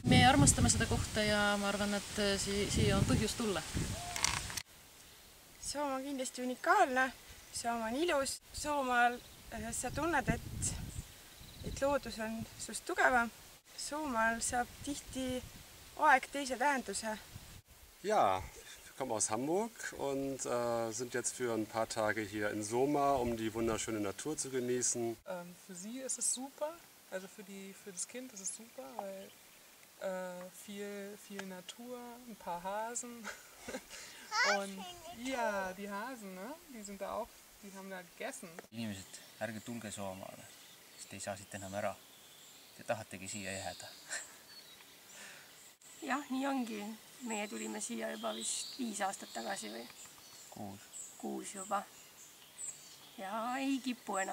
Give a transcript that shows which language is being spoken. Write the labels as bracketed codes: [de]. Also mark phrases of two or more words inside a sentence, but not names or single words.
[et] Me armastame seda kohta ja ma arvan, et siia on põhjus tulla. Soomaa on kindlasti unikaalne, Soomaa on ilus. Soomaal sa tunned, et loodus on sust tugevam. Soomaal saab tihti aeg teise tähenduse. Ja. [de] Ich komme aus Hamburg und sind jetzt für ein paar Tage hier in Soomaa, um die wunderschöne Natur zu genießen. Für sie ist es super, also für das Kind ist es super, weil viel Natur, ein paar Hasen und ja, die Hasen, ne? Die sind da auch, die haben da gegessen. [et] Inimesed, ärge tulge Soomaale, sest ei saa siit enam ära. Te tahategi siia jääda. Jah, nii ongi. Meie tulime siia juba vist 5 aastat tagasi või? 6 juba. Ja ei kipu enam ära.